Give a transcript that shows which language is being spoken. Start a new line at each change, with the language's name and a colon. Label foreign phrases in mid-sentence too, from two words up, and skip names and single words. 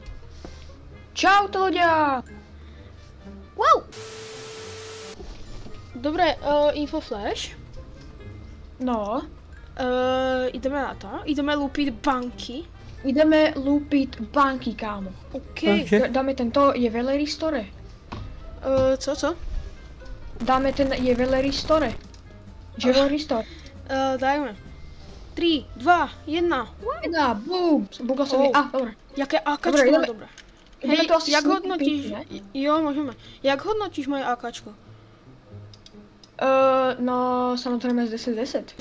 Slovak: Čaute ľudia! Wow! Dobre, Infoflash. No. Ideme na to, ideme lúpiť banky. Ideme lúpiť banky, kámo. OK. Dáme tento Jewelry Store.
Czech: Co?
Slovak: Dáme ten Jewelry Store. Jewelry Store. Dajme. 3, 2, 1. Jedna, boom! Bugla sa mi. Dobre.
Czech: Jaké AKčko
Slovak: Dobre, mám dobré. Hej, to asi
Czech: jak
Slovak: snúpiť,
Czech: hodnotíš? ne?
Slovak: Jo, môžeme.
Czech: Jak hodnotíš moje AKčko?
Slovak: No, samozrejme z 10-10.